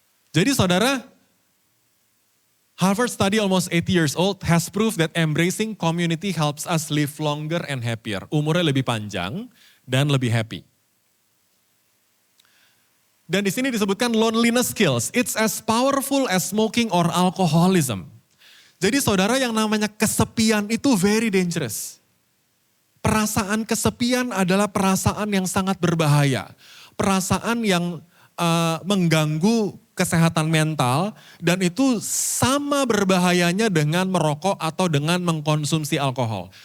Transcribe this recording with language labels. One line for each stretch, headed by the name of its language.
English: Jadi saudara, Harvard study almost 80 years old has proved that embracing community helps us live longer and happier.
Indonesian: Umurnya lebih panjang dan lebih happy. Dan di sini disebutkan
English: loneliness kills. It's as powerful as smoking or alcoholism.
Indonesian: Jadi saudara, yang namanya kesepian itu
English: very dangerous.
Indonesian: Perasaan kesepian adalah perasaan yang sangat berbahaya. Perasaan yang mengganggu kesehatan mental dan itu sama berbahayanya dengan merokok atau dengan mengkonsumsi alkohol.